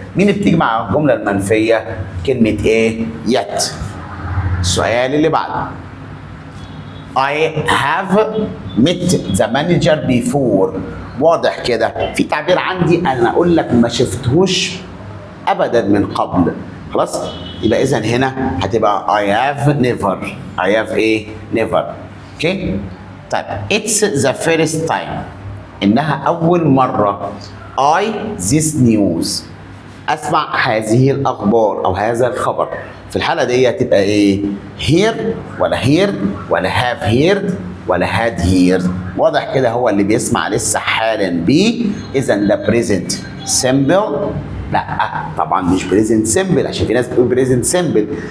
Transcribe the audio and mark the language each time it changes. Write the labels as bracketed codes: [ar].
[ar] مين اللي بتيجي مع الجملة المنفية؟ كلمة ايه؟ yet. السؤال اللي بعده [en] I have met the manager before. [ar] واضح كده في تعبير عندي انا اقول لك ما شفتهوش ابدا من قبل. خلاص؟ يبقى اذا هنا هتبقى [en] I have never. I have ايه؟ never. [ar] اوكي؟ طيب [en] it's the first time. [ar] انها اول مرة. [en] I this news. [ar] اسمع هذه الاخبار او هذا الخبر. في الحالة دي هتبقى ايه؟ hear ولا heard ولا have heard ولا had heard. واضح كده هو اللي بيسمع لسه حالا بيه. اذا ده present simple. لا طبعا مش بريزنت سيمبل، عشان في ناس بتقول بريزنت سيمبل.